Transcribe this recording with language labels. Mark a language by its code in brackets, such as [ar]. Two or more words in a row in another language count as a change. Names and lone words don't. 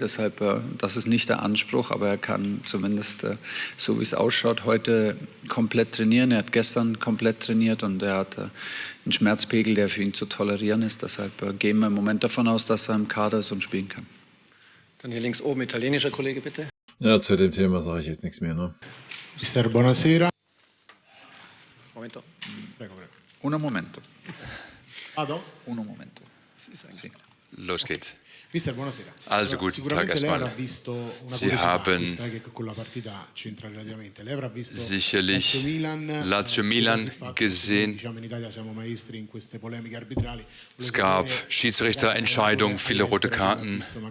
[de] Deshalb, das ist nicht der Anspruch, aber er kann zumindest, so wie es ausschaut, heute komplett trainieren. Er hat gestern komplett trainiert und er hat einen Schmerzpegel, der für ihn zu tolerieren ist. Deshalb gehen wir im Moment davon aus, dass er im Kader ist und spielen kann. Dann hier links oben, italienischer Kollege, bitte. Ja, zu dem Thema sage ich jetzt nichts mehr, ne? [it] Mister, buonasera. Momento. Prego, prego. Uno momento. Vado? Uno momento. Sì. [de] Los geht's. [it] Mister, buonasera. [de] Also guten Tag erstmal. Sie haben sicherlich Lazio-Milan gesehen. Es gab Schiedsrichterentscheidungen, viele rote Karten.